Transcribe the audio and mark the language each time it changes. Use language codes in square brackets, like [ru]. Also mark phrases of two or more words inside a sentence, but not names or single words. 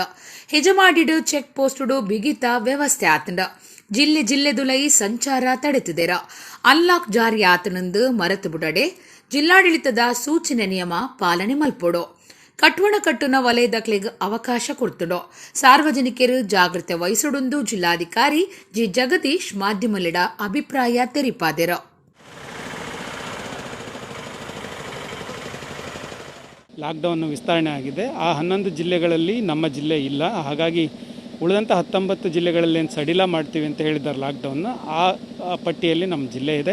[tcy] ಹೆಜಮಾಡಿಡು ಚೆಕ್ ಪೋಸ್ಟುಡು ಬಿಗಿತ ವ್ಯವಸ್ಥೆ ಆತಂಡ. ಜಿಲ್ಲೆದುಲೈ ಸಂಚಾರ ತಡೆತಿದೇರ. ಅನ್ಲಾಕ್ ಜಾರಿ ಆತನಂದು ಮರೆತು ಬಿಡಡೆ ಜಿಲ್ಲಾಡಳಿತದ ಸೂಚನೆ ನಿಯಮ ಪಾಲನೆ ಮಲ್ಪೊಡೋ. ಕಟ್ವಣ ಕಟ್ಟುನ ವಲಯದಕ್ಲೆಗ್ ಅವಕಾಶ ಕೊಡ್ತಡೋ. ಸಾರ್ವಜನಿಕರು ಜಾಗ್ರತೆ ವಹಿಸೊಡೊಂದು ಜಿಲ್ಲಾಧಿಕಾರಿ ಜಿ ಜಗದೀಶ್ ಮಾಧ್ಯಮಲಿಡ ಅಭಿಪ್ರಾಯ ತೆರಿಪಾದೆರ. [kn] ಲಾಕ್ಡೌನ್ ವಿಸ್ತರಣೆ ಆಗಿದೆ. ಆ 11 ಜಿಲ್ಲೆಗಳಲ್ಲಿ ನಮ್ಮ ಜಿಲ್ಲೆ ಇಲ್ಲ. ಹಾಗಾಗಿ ಉಳಿದಂಥ 19 ಜಿಲ್ಲೆಗಳಲ್ಲಿ ಏನು ಸಡಿಲ ಮಾಡ್ತೀವಿ ಅಂತ ಹೇಳಿದ್ದಾರೆ ಲಾಕ್ಡೌನ್ನ, ಆ ಪಟ್ಟಿಯಲ್ಲಿ ನಮ್ಮ ಜಿಲ್ಲೆ ಇದೆ.